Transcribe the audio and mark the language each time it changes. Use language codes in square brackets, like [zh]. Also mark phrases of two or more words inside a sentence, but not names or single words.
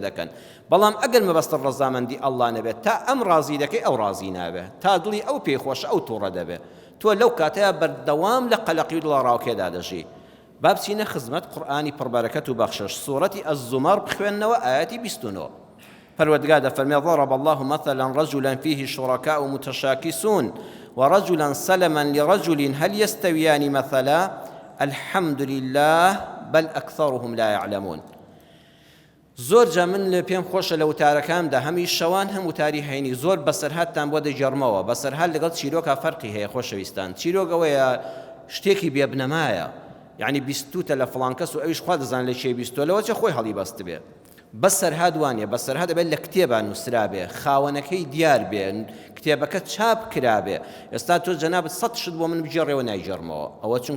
[ckb] دەکەن بەڵام ئەگەر مەبەستە ڕەزامەندی ئەڵڵا نەبێت تا ئەم ڕازی دەکەی ئەو ڕازی نابێت تا دڵی ئەو پێی خۆش ئەو تووڕە دەبێت تۆ لەو کاتەیە بەردەوام لە قەلەقی و دڵە ڕاوکێدا دەژی با بچینە خزمەت قورئانی پڕبەرەکەت و بەخشش سوورەتی ئەز-زومەر بخوێننەوە ئاەتی 29 پەروەردگار دەفەرمێ [ar] ضرب الله مثلا رجلا فيه شركاء متشاكسون ورجلا سلما لرجل هل يستويان مثلا الحمد لله بل أكثرهم لا يعلمون [ckb] زۆر جا من لە پێم خۆشە لە وتارەکاندا هەمی شەوان هەم وتاری هەینی زۆر بەسەرهاتتان بۆ دەیجەڕمەوە بەسەرهات لەگەڵ چیرۆکە فەرقی هەیە خۆشەویستان چیرۆک ئەوەیە شتێکی بێبنەمایە یعنی بیستوتە لە فڵان کەس و ئەویش خوا دەزانێت لە چێ بیستۆ لەوە چە خۆی هەڵی بەست بێ بەسەرهات وانە بەسەرهات دەبێت لە کتێبان نووسرا بێ خاوەنەکەی دیار بێن کتێبەکە چاپ کرابێ ئێستا تۆ جەنابەت 100 شت بۆ من بجێڕێەوە نایجەڕمەوە ئەوە چونکە